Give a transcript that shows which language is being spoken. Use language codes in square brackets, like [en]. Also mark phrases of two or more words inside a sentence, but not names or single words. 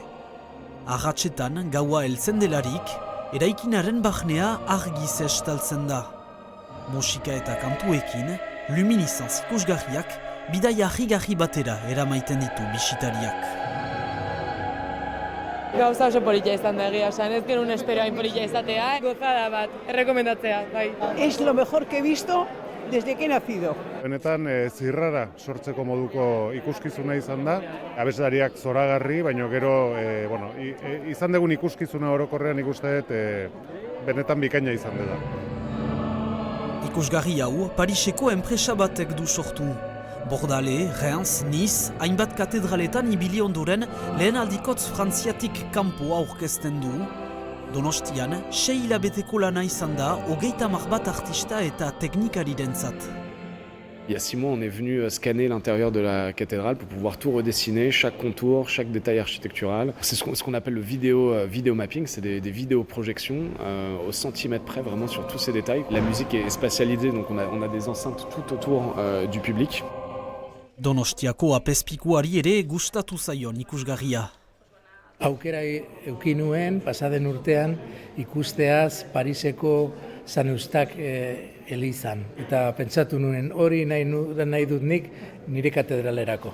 [eu] Arratsetan gaua heltzen delarik, eraikinaren barnea argiz estaltzen da. Musika eta kantuekin, luminizanz ikusgarriak, bidaia harrigarri batera eramaiten ditu bisitariak. Gauza oso polita izan da egia esan, ez genuen espero hain polita izatea. Gozada bat, errekomendatzea, bai. [es] Es lo mejor que he visto desde que he nacido. [eu] Benetan zirrara sortzeko moduko ikuskizuna izan da. Abeslariak zoragarri, baina gero izan dugun ikuskizuna orokorrean ikuste dut benetan bikaina izan dela. Ikusgarri hau Pariseko enpresa batek du sortu. Bordale, Reims, Nice, hainbat katedraletan ibili ondoren lehen aldikotz frantziatik kanpo aurkezten du. Donostian, 6 hilabeteko lana izan da, 30 bat artista eta teknikarirentzat. [fr] Il y a 6 mois, on est venu scanner l'intérieur de la cathédrale pour pouvoir tout redessiner, chaque contour, chaque détail architectural. C'est ce qu'on appelle le vidéo mapping, c'est des vidéoprojections au centimètre près, vraiment sur tous ces détails. La musique est spatialisée, donc on a des enceintes tout autour du public. [eu] Donostiako apezpikuari ere gustatu zaion ikusgarria. Aukera eduki nuen, pasaden urtean, ikusteaz Pariseko San Eustak elizan. Eta pentsatu nuen hori nahi dut nik nire katedralerako.